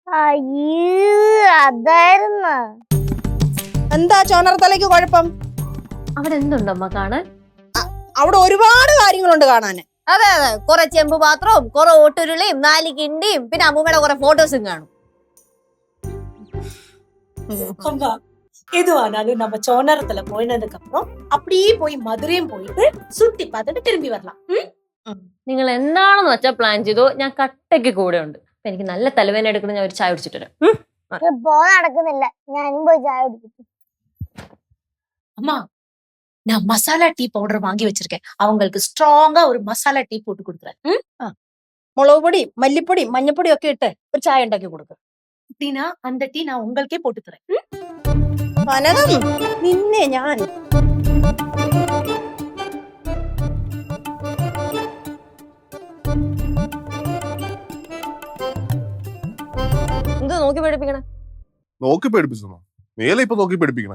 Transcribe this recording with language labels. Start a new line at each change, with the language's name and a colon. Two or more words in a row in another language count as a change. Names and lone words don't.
Malayalam: അതായിരുന്നു. എന്താ ചോനറത്തലയ്ക്ക് കുഴപ്പം? അവിടെ എന്തുണ്ടമ്മ കാണാൻ? അവിടെ ഒരുപാട് കാര്യങ്ങളുണ്ട് കാണാന്. അതെ അതെ, കുറെ ചെമ്പ് പാത്രവും കുറെ ഓട്ടുരുളിയും 4 കിണ്ടിയും പിന്നെ അമ്മൂമ്മയുടെ കുറെ ഫോട്ടോസും കാണും.
Tamil: எதுவானாலும் நம்ம சோனரத்துல போயினதுக்கு அப்புறம் அப்படியே போய் மதுரையும் போயிட்டு சுத்தி பார்த்துட்டு திரும்பி வரலாம்.
Malayalam: നിങ്ങൾ എന്താണെന്ന് വെച്ചാൽ പ്ലാൻ ചെയ്തോ, ഞാൻ കട്ടയ്ക്ക് കൂടെ ഉണ്ട്. എനിക്ക് നല്ല തലവേദന എടുക്കണം, ഞാൻ ഒരു ചായ കുടിച്ചിട്ട് വരാം. നടക്കുന്നില്ല, ഞാനും പോയി ചായ കുടിക്കും.
Tamil: அம்மா நான் மசாலா டீ பவுடர் வாங்கி வச்சிருக்கேன், அவங்களுக்கு ஸ்ட்ராங்கா ஒரு மசாலா டீ போட்டு கொடுக்குறேன்.
Malayalam: മുളക് പൊടി മല്ലിപ്പൊടി മഞ്ഞപ്പൊടി ഒക്കെ ഇട്ട് ഒരു ചായ ഉണ്ടാക്കി കൊടുക്കും.
Tamil: அப்படின்னா அந்த டீ நான் உங்களுக்கே போட்டு தரேன்.
Malayalam: കനകം നിന്നെ ഞാൻ എന്ത് നോക്കി പേടിപ്പിക്കണേ? നോക്കി പേടിപ്പിച്ചോ? നീയല്ലേ ഇപ്പൊ നോക്കി പേടിപ്പിക്കണേ?